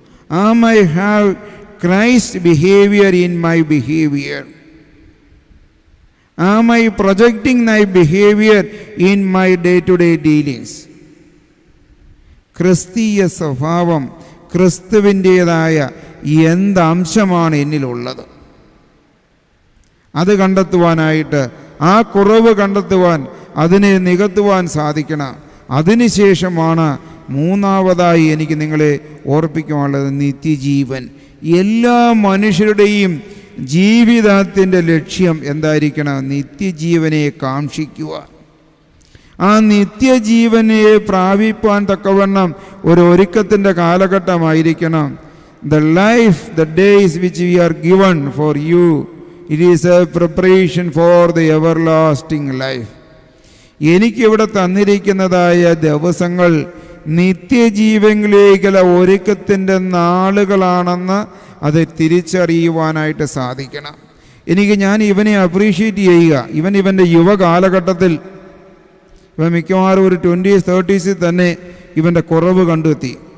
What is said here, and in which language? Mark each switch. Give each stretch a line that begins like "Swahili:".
English: I have Christ behavior in my behavior? Am I projecting my behavior in my day-to-day dealings?
Malayalam: ക്രിസ്തീയ സ്വഭാവം, ക്രിസ്തുവിൻ്റേതായ എന്ത് അംശമാണ് എന്നിലുള്ളത്? അത് കണ്ടെത്തുവാനായിട്ട്, ആ കുറവ് കണ്ടെത്തുവാൻ, അതിനെ നികത്തുവാൻ സാധിക്കണം. അതിനുശേഷമാണ് മൂന്നാമതായി എനിക്ക് നിങ്ങളെ ഓർപ്പിക്കാനുള്ളത് നിത്യജീവൻ. എല്ലാ മനുഷ്യരുടെയും ജീവിതത്തിൻ്റെ ലക്ഷ്യം എന്തായിരിക്കണം? നിത്യജീവനെ കാക്ഷിക്കുക. ആ നിത്യജീവനെ പ്രാപിപ്പാൻ തക്കവണ്ണം ഒരു ഒരുക്കത്തിൻ്റെ കാലഘട്ടമായിരിക്കണം.
English: The life, the days which we are given for you, it is a preparation for the everlasting life.
Malayalam: എനിക്കിവിടെ തന്നിരിക്കുന്നതായ ദിവസങ്ങൾ നിത്യജീവനിലേക്കുള്ള ഒരുക്കത്തിൻ്റെ നാളുകളാണെന്ന് അത് തിരിച്ചറിയുവാനായിട്ട് സാധിക്കണം. ഞാൻ ഇവനെ അപ്രീഷിയേറ്റ് ചെയ്യുക. ഇവൻ്റെ യുവകാലഘട്ടത്തിൽ ഇവൻ മിക്കവാറും ഒരു 20s 30s തന്നെ ഇവൻ്റെ കുറവ് കണ്ടെത്തി.